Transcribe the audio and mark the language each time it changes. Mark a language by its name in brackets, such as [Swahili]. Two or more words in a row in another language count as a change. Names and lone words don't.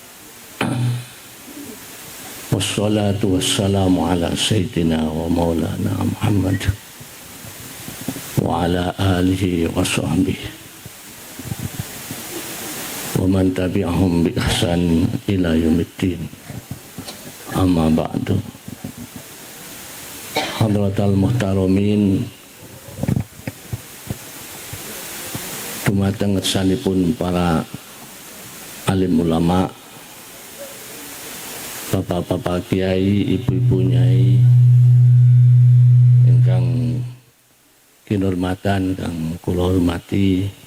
[Arabic] والصلاة والسلام على سيدنا ومولانا محمد وعلى آله وصحبه ومن تبعهم بإحسان إلى يوم الدين. أما بعد. حضرة المحترمين, [Javanese] dumateng ngersanipun para alim ulama, bapak-bapak kiai, ibu-ibu nyai ingkang kinurmatan kang kula hormati,